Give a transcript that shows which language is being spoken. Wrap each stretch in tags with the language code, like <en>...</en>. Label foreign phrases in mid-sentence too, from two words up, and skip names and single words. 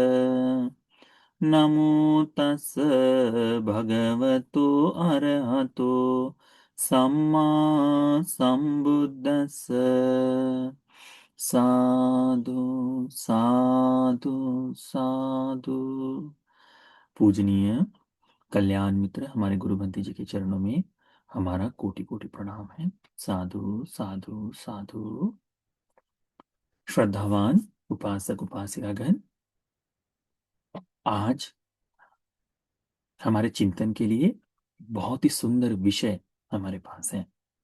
<pi>नमो तस् भगवतो अरहतो सम्मा सम्बुद्धस्स। साधु साधु साधु।</pi> <hi>पूजनीय कल्याण मित्र हमारे गुरु बंती जी के चरणों में हमारा कोटि कोटि प्रणाम है।</hi> <pi>साधु साधु साधु।</pi> <hi>श्रद्धावान उपासक उपासिकागण, आज हमारे चिंतन के लिए बहुत ही सुंदर विषय हमारे पास है।</hi>